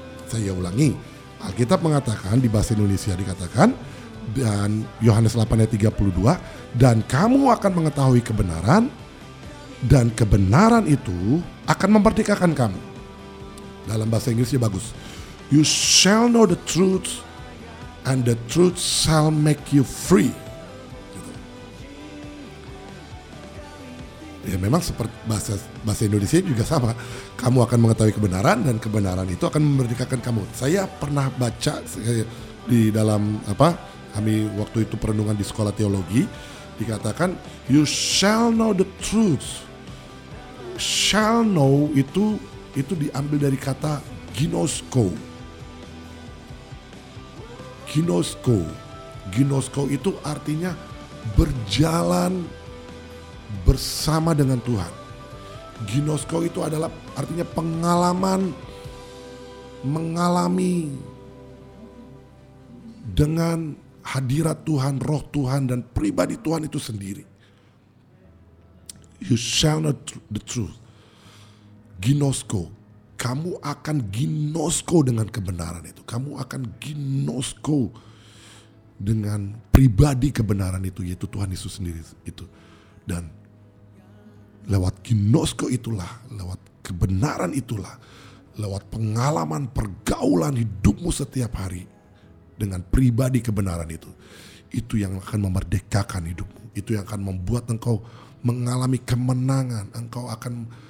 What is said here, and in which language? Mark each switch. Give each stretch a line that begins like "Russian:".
Indonesian: Saya ulangi, Alkitab mengatakan di bahasa Indonesia dikatakan, dan Yohanes 8 ayat 32, dan kamu akan mengetahui kebenaran, dan kebenaran itu akan memerdekakan kamu. Dalam bahasa Inggrisnya bagus.
English: You shall know the truth, and the truth shall make you free.
Indonesian: Ya memang seperti bahasa Indonesia juga sama. Kamu akan mengetahui kebenaran, dan kebenaran itu akan memerdekakan kamu. Saya pernah baca di dalam kami waktu itu perenungan di sekolah teologi, dikatakan
English: you shall know the truth.
Indonesian: Shall know itu diambil dari kata ginosko. Ginosko. Ginosko itu artinya berjalan bersama dengan Tuhan. Ginosko itu adalah artinya pengalaman, mengalami dengan hadirat Tuhan, roh Tuhan, dan pribadi Tuhan itu sendiri.
English: You shall know the truth.
Indonesian: Ginosko. Kamu akan ginosko dengan kebenaran itu. Kamu akan ginosko dengan pribadi kebenaran itu, yaitu Tuhan Yesus sendiri itu. Dan lewat ginosko itulah, lewat kebenaran itulah, lewat pengalaman pergaulan hidupmu setiap hari dengan pribadi kebenaran itu yang akan memerdekakan hidupmu, itu yang akan membuat engkau mengalami kemenangan, engkau akan